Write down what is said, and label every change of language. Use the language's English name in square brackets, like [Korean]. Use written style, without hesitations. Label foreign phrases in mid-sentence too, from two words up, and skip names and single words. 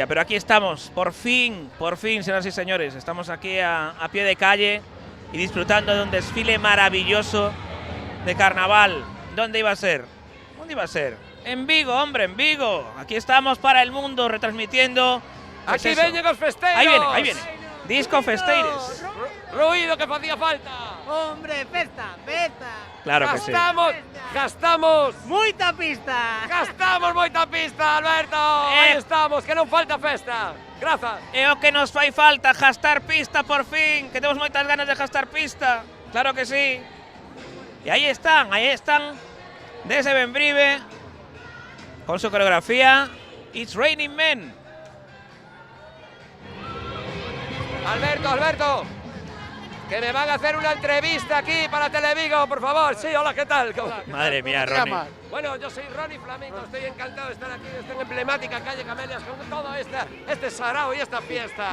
[Spanish] Pero aquí estamos, por fin, señoras y señores. Estamos aquí a pie de calle y disfrutando de un desfile maravilloso de carnaval. ¿Dónde iba a ser? ¿Dónde iba a ser? En Vigo, hombre, en Vigo. Aquí estamos para el mundo retransmitiendo. Pues [Galician] aquí veñen os festeiros. [Spanish] Ahí viene. Disco Festeires. [Galician] Ruido que facía falta. Hombre, festa. Claro que sí. Gastamos Moita pista. Gastamos moita pista, Alberto. Aí estamos, que non falta festa. Grazas. É o que nos fai falta, gastar pista por fin, que temos moitas ganas de gastar pista. [Spanish] Claro que sí. Y ahí están, desde Bembrive, con su coreografía It's Raining Men. Alberto, que me van a hacer una entrevista aquí para Televigo, por favor. Sí, hola, ¿qué tal? Madre mía, Ronnie. Bueno, yo soy Ronnie Flamenco, estoy encantado de estar aquí en esta emblemática calle Camelias con todo este sarao y esta fiesta.